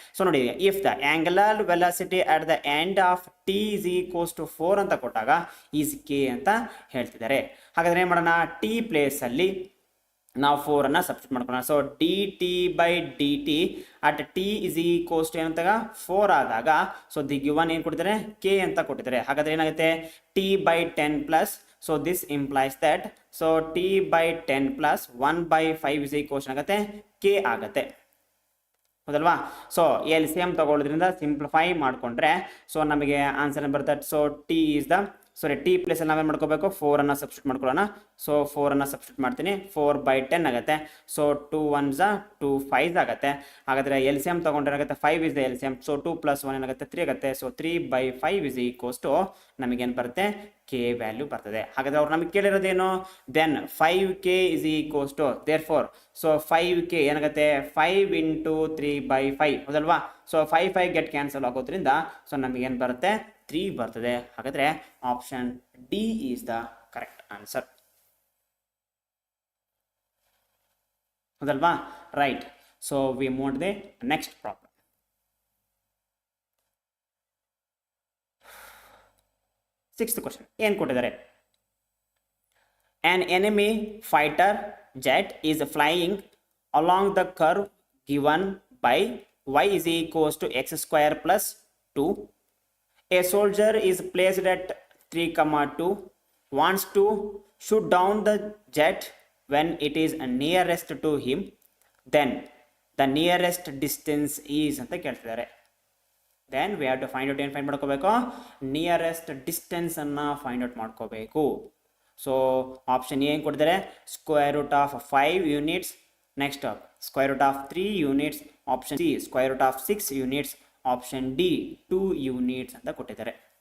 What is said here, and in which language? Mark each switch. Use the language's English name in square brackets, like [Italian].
[English] so ನೋಡಿ, if the angular velocity at the end of t is equals to 4 [Kannada] ಅಂತ ಕೊಟ್ಟಾಗ [English] is k [Kannada] ಅಂತ ಹೇಳ್ತಿದ್ದಾರೆ. ಹಾಗಾದ್ರೆ ಏನು ಮಾಡೋಣ, t ಪ್ಲೇಸ್ ಅಲ್ಲಿ ನಾವು 4 ಅನ್ನ ಸಬ್ಸ್ಟಿಟ್ಯೂಟ್ ಮಾಡ್ಕೊಳ್ಳೋಣ. So dt/dt at t is equals to ಏನಂತಾಗ 4 ಆದಾಗ, ಸೊ ದಿ ಗಿವನ್ ಏನು ಕೊಟ್ಟಿದ್ದಾರೆ, k ಅಂತ ಕೊಟ್ಟಿದ್ದಾರೆ. ಹಾಗಾದ್ರೆ ಏನಾಗುತ್ತೆ, t/10 plus, [English] so this implies that so t/10 plus 1/5 is equals [Kannada] ಆಗುತ್ತೆ k ಆಗುತ್ತೆ. ಹೌದಲ್ವಾ? ಸೊ LCM ತಗೊಳ್ಳೋದ್ರಿಂದ ಸಿಂಪ್ಲಿಫೈ ಮಾಡಿಕೊಂಡ್ರೆ ಸೊ ನಮಗೆ ಆನ್ಸರ್ ಬರುತ್ತೆ. So t is the, sorry t place ಅಲ್ಲಿ ನಾವೇನು ಮಾಡ್ಕೋಬೇಕು, 4 ಅನ್ನ ಸಬ್ಸ್ಟಿಟ್ಯೂಟ್ ಮಾಡ್ಕೊಳ್ಳೋಣ. ಸೊ 4 ಅನ್ನ ಸಬ್ಸ್ಟಿಟ್ಯೂಟ್ ಮಾಡ್ತೀನಿ, 4/10 ಆಗುತ್ತೆ. ಸೊ 2 1s 2 5s ಆಗುತ್ತೆ. ಹಾಗಾದ್ರೆ LCM ತಗೊಂಡ್ರೆ ಏನಾಗುತ್ತೆ, 5 is the LCM. ಸೊ 2 + 1 ಏನಾಗುತ್ತೆ, 3 ಆಗುತ್ತೆ. ಸೊ 3/5 is equals to ನಮಗೇನು ಬರುತ್ತೆ, k ವ್ಯಾಲ್ಯೂ ಬರ್ತದೆ. ಹಾಗಾದ್ರೆ ಅವ್ರು ನಮಗೆ ಕೇಳಿರೋದೇನು, then 5k is equals to, therefore so 5k ಏನಾಗುತ್ತೆ, 5 into 3/5 ಹೌದಲ್ವಾ? ಸೊ 5 ಗೆಟ್ ಕ್ಯಾನ್ಸಲ್ ಆಗೋದ್ರಿಂದ ಸೊ ನಮಗೇನು ಬರುತ್ತೆ, 3 ಬರ್ತದೆ. [English] ಹಾಗಾದ್ರೆ option D is the correct answer. [Kannada] ಹೌದಲ್ವಾ? [English] Right. So we move the next problem. Sixth question [Kannada] ಏನು ಕೊಟ್ಟಿದ್ದಾರೆ, [English] an enemy fighter jet is flying along the curve given by y is equals to x² plus 2. A soldier is placed at 3, 2 wants to shoot down the jet when it is nearest to him, then the nearest distance is [Kannada] ಅಂತ ಕೇಳ್ತಿದ್ದಾರೆ. [English] then we have to find out [Kannada] ಏನು find ಮಾಡ್ಕೋಬೇಕು, nearest distance ಅನ್ನು find out ಮಾಡ್ಕೋಬೇಕು. So option ಏನು ಕೊಟ್ಟಿದ್ದಾರೆ, square root of 5 units, next square root of 3 units, option C square root of 6 units, option D 2 units ಅಂತ ಕೊಟ್ಟಿದ್ದಾರೆ.